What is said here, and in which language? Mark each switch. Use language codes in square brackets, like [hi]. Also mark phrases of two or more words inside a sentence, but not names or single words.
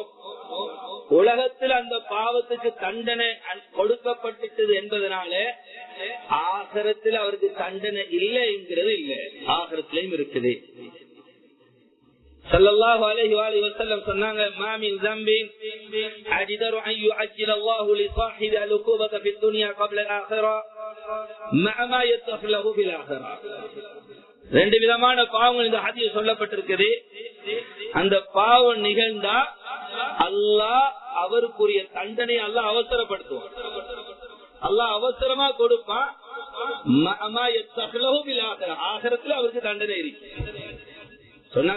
[ta] உலகத்துல அந்த பாவத்துக்கு தண்டனை கொடுக்கப்பட்டது என்பதனால ஆகிரத்தில் அவருக்கு தண்டனை இல்லை என்கிறது இல்லை, ஆகிரத்திலையும் இருக்குது. [ar] صلى الله عليه وسلم சொன்னாங்க: ما من ذنب أجدر أن يعجل الله لصاحبه العقوبة في الدنيا قبل الآخرة مع ما يدخره في الآخرة. [ta] ரெண்டு விதமான பாவங்கள் இந்த ஹதீஸ் சொல்லப்பட்டிருக்குது. அந்த பாவம் நிகழ்ந்தா அல்லாஹ் அவருக்குரிய தண்டனை அல்லாஹ் அவசரப்படுத்துவான், அல்லாஹ் அவசரமா கொடுப்பான். ஆகிரத்துல அவருக்கு தண்டனை இருக்கு சொன்னாங்க.